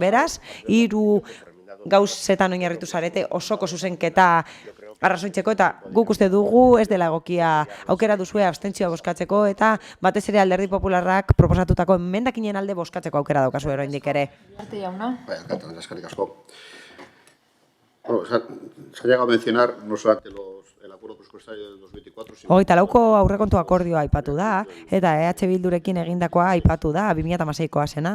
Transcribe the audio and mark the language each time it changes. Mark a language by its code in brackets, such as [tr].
[eu] Beraz, 3 gauzetan oinarritu zarete osoko zuzenketa arrazoitzeko, eta guk uste dugu ez dela egokia, aukera duzue abstentzioa bozkatzeko, eta batez ere Alderdi Popularrak proposatutako emendakinen alde bozkatzeko aukera daukazu oraindik ere. Arte jauna. Bai, alkate, eskerrik asko. [es] Bueno, se ha llegado a mencionar no solamente el acuerdo presupuestario del 2024, sino... [eu] 24ko aurrekontu akordioa aipatu da, eta EH Bildurekin egindakoa aipatu da, 2016koa zena.